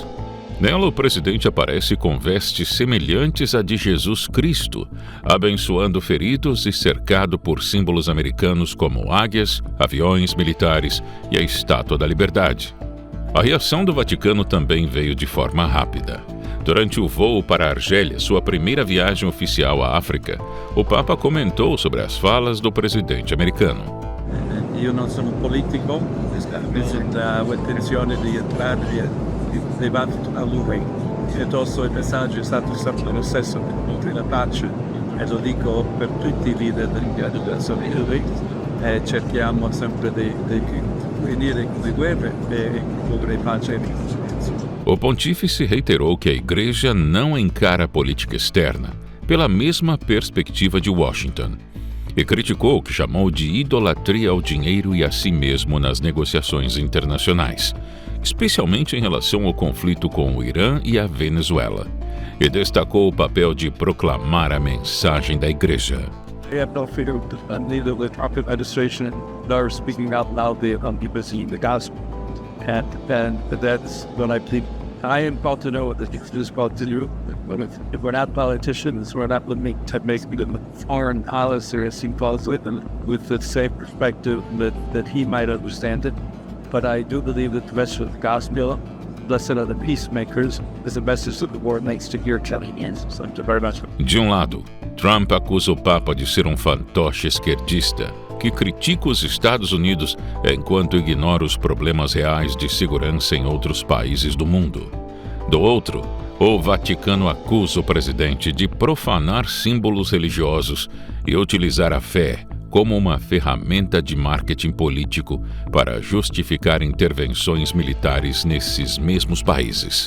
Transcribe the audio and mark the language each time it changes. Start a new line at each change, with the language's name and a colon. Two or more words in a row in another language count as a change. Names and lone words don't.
Portuguese: Nela, o presidente aparece com vestes semelhantes à de Jesus Cristo, abençoando feridos e cercado por símbolos americanos como águias, aviões militares e a Estátua da Liberdade. A reação do Vaticano também veio de forma rápida. Durante o voo para a Argélia, sua primeira viagem oficial à África, o Papa comentou sobre as falas do presidente americano.
Italian: Io non sono politico, ho intenzione di entrare levato a lui. Piuttosto il messaggio è stato sempre lo stesso per la pace e lo dico per tutti i leader della nazione. Cerchiamo sempre di finire le guerre e introdurre pace e riconciliazione.
Portuguese: O pontífice reiterou que a Igreja não encara a política externa pela mesma perspectiva de Washington e criticou o que chamou de idolatria ao dinheiro e a si mesmo nas negociações internacionais, especialmente em relação ao conflito com o Irã e a Venezuela, e destacou o papel de proclamar a mensagem da Igreja.
English: I have no fear neither the Trump administration nor speaking out loudly on the gospel. And that's what I think. I am called to know what the truth is called to do. But if we're not politicians, we're not looking to make foreign policy or sympathize with the same perspective that he might understand it. But I do believe that the message of the gospel, blessed are the peacemakers, is a message that the world needs to hear telling us. So thank you very much.
Portuguese: De um lado, Trump acusa o Papa de ser um fantoche esquerdista que critica os Estados Unidos enquanto ignora os problemas reais de segurança em outros países do mundo. Do outro, o Vaticano acusa o presidente de profanar símbolos religiosos e utilizar a fé como uma ferramenta de marketing político para justificar intervenções militares nesses mesmos países.